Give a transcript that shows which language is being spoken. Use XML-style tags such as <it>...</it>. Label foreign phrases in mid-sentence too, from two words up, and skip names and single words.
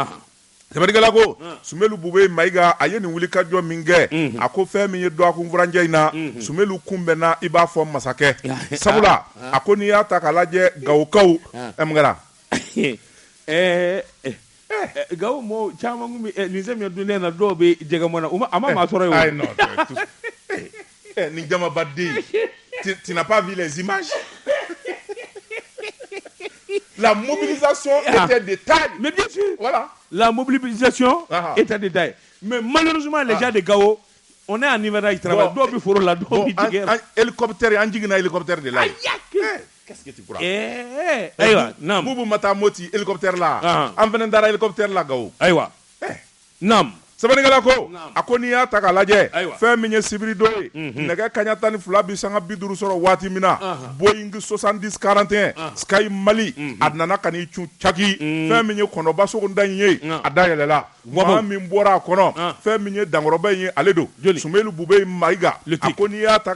<bm>Sɛbɛnnikɛla ko Sumelu Bube Mayiga a ye nin wulikajɔ min kɛ a ko fɛn min ye dɔgɔkun furancɛ in na Sumelu kunbɛnna i b'a fɔ masakɛ sabula a ko n'i y'a ta k'a lajɛ Gawokaw mun kɛra. Gawo mɔɔw caman kun bɛ nin sɛmiyɛ dunnen na dɔw bɛ jɛgɛmɔ na a ma maa sɔrɔ yen o. Ni jamabaden</bm> <fr>tu n'as pas vu les images. La mobilisation était de taille. Mais bien sûr. Voilà. La mobilisation était de taille. Mais malheureusement, les gens de Gao, on est en hiver, ils travaillent.</fr> <bm>Dɔw bɛ foro la, dɔw bɛ jigin.</bm> <fr>Hélicoptère,</fr> <bm>an jiginna</bm> <fr>hélicoptère de la. Qu'est-ce que tu crois?</fr> <bm>Ayiwa, naam. Bubu Mata Moti hélicoptère la. An fana dara hélicoptère la Gao. Ayiwa. Naam. Sɛbɛnnikɛla ko a ko n'i y'a ta k'a lajɛ fɛn min ye sibiri don ye nɛgɛ kaɲa 12 bi sanga 50 sɔrɔ waati min na Boeing 7041 Sky Mali a nana ka n'i cun Caki fɛn min ye kɔnɔba sogonda in ye a dayɛlɛla maa min bɔra a kɔnɔ fɛn min ye dankɔrɔba in ye ale don Sumelu Bube Mayiga a ko n'i y'a ta</bm>